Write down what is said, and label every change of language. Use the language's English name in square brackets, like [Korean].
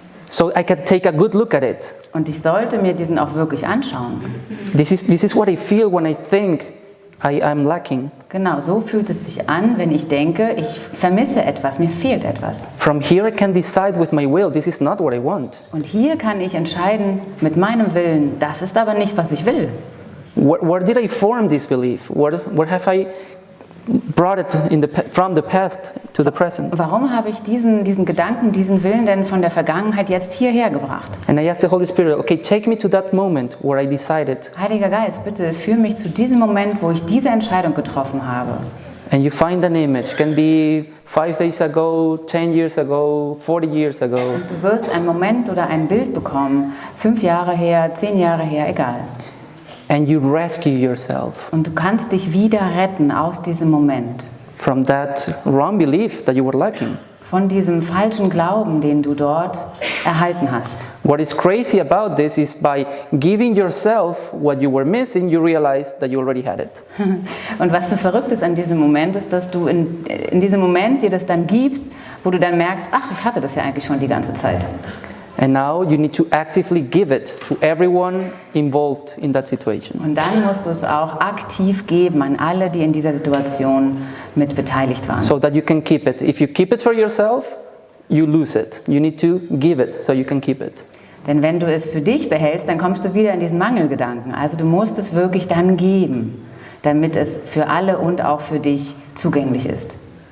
[English] So I can take a good look at it. [German] Und ich sollte mir diesen auch wirklich anschauen. [English] This is what I feel when I think I'm lacking. [German] Genau, so fühlt es sich an, wenn ich denke, ich vermisse etwas, mir fehlt etwas. [English] From here I can decide with my will, this is not what I want. [German] Und hier kann ich entscheiden mit meinem Willen, das ist aber nicht, was ich will. [English] Where did I form this belief? Where have I brought it from the past to the present? [German] Warum habe ich diesen Gedanken, diesen Willen denn von der Vergangenheit jetzt hierher gebracht? [English] And I asked the Holy Spirit, okay, take me to that moment where I decided. [German] Heiliger Geist, bitte führ mich zu diesem Moment, wo ich diese Entscheidung getroffen habe. [English] And you find an image, can be 5 days ago, 10 years ago, 40 years ago. [German] Und du wirst einen Moment oder ein Bild bekommen, 5 Jahre her, 10 Jahre her, egal. [English] And you rescue yourself [German] Und du kannst dich wieder retten aus diesem Moment. [English] from that wrong belief that you were lacking. [German] Von diesem falschen Glauben, den du dort erhalten hast. [English] What is crazy about this is by giving yourself what you were missing, you realize that you already had it. [German] Und was so verrückt ist an diesem Moment, ist, dass du in diesem Moment dir das dann gibst, wo du dann merkst, ach, ich hatte das ja eigentlich schon die ganze Zeit. [English] And now you need to actively give it to everyone involved in that situation. [German] Und dann musst du es auch aktiv geben an alle, die in dieser Situation mit beteiligt waren. [English] So that you can keep it. If you keep it for yourself, you lose it. You need to give it so you can keep it. [German] Denn wenn du es für dich behältst, dann kommst du wieder in diesen Mangelgedanken. Also du musst es wirklich dann geben, damit es für alle und auch für dich zugänglich ist.